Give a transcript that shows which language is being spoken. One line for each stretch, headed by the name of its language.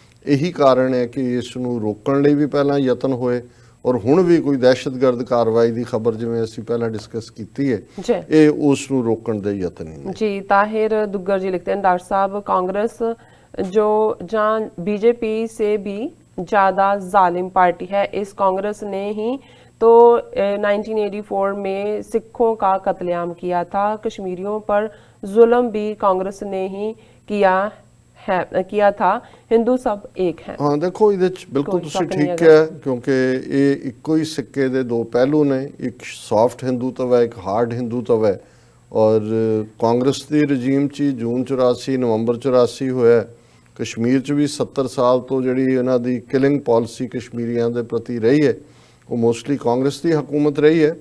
Punjabi: ਇਹੀ ਕਾਰਨ ਹੈ ਕਿ ਇਸ ਨੂੰ ਰੋਕਣ ਲਈ ਵੀ ਪਹਿਲਾਂ ਯਤਨ ਹੋਏ ਔਰ ਹੁਣ ਵੀ ਕੋਈ ਦਹਿਸ਼ਤਗਰਦ ਕਾਰਵਾਈ ਦੀ ਖਬਰ ਜਿਵੇਂ ਅਸੀਂ ਪਹਿਲਾਂ ਡਿਸਕਸ ਕੀਤੀ ਹੈ, ਇਹ ਉਸ ਨੂੰ ਰੋਕਣ ਦੇ ਯਤਨ ਹੀ ਨੇ।
Hindi: ਜੀ ਤਾਹਿਰ दुग्गर जी लिखते हैं डॉक्टर साहब कांग्रेस जो जहाँ बीजेपी से भी ज़्यादा जालिम पार्टी है, इस कांग्रेस ने ही तो 1984 में सिखों का कत्लेआम किया था। कश्मीरियों पर जुल्म भी कांग्रेस ने ही किया था। हिंदू सब एक हैं।
Punjabi: हाँ, देखो ਇਹਦੇ 'ਚ ਬਿਲਕੁਲ ਤੁਸੀਂ ਠੀਕ ਹੈ, ਕਿਉਂਕਿ ਇਹ ਇੱਕੋ ਹੀ ਸਿੱਕੇ ਦੇ ਦੋ ਪਹਿਲੂ ਨੇ। ਇੱਕ ਸੌਫਟ ਹਿੰਦੂਤਵ ਹੈ, ਇੱਕ ਹਾਰਡ ਹਿੰਦੂਤਵ ਹੈ ਔਰ ਕਾਂਗਰਸ ਦੀ ਰਜੀਮ 'ਚ ਜੂਨ 84 ਨਵੰਬਰ 84 ਹੋਇਆ। ਕਸ਼ਮੀਰ 'ਚ ਵੀ 70 ਸਾਲ ਤੋਂ ਜਿਹੜੀ ਇਹਨਾਂ ਦੀ ਕਿਲਿੰਗ ਪਾਲਿਸੀ ਕਸ਼ਮੀਰੀਆਂ ਦੇ ਪ੍ਰਤੀ ਰਹੀ ਹੈ, ਉਹ ਮੋਸਟਲੀ ਕਾਂਗਰਸ ਦੀ ਹਕੂਮਤ ਰਹੀ ਹੈ।